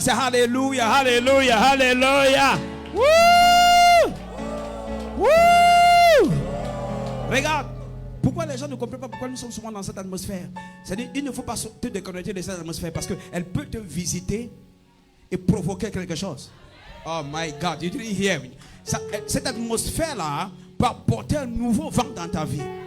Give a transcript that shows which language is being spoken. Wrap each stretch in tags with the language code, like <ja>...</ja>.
<fr>C'est hallelujah, hallelujah, hallelujah. Woo! Woo! Regarde. Pourquoi les gens ne comprennent pas pourquoi nous sommes souvent dans cette atmosphère? C'est-à-dire, il ne faut pas te déconnecter de cette atmosphère parce qu'elle peut te visiter et provoquer quelque chose.</fr> <en>Oh my God, you didn't hear me.</en> <fr>Cette atmosphère-là peut apporter un nouveau vent dans ta vie.</fr>